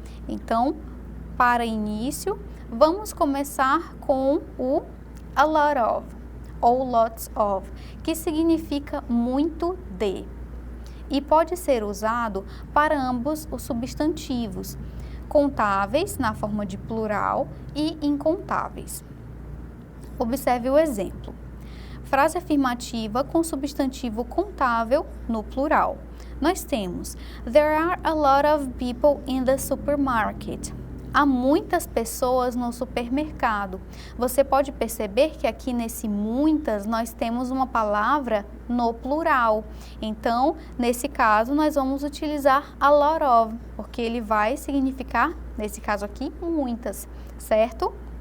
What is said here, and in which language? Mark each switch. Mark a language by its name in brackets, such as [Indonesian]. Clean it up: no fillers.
[Portuguese] Então, para início, vamos começar com o a lot of, ou lots of, que significa muito de, e pode ser usado para ambos os substantivos, contáveis na forma de plural e incontáveis. Observe o exemplo. Frase afirmativa com substantivo contável no plural. Nós temos: [English] There are a lot of people in the supermarket. [Portuguese] Há muitas pessoas no supermercado. Você pode perceber que aqui nesse muitas nós temos uma palavra no plural. Então, nesse caso, nós vamos utilizar a lot of, porque ele vai significar, nesse caso aqui, muitas, certo?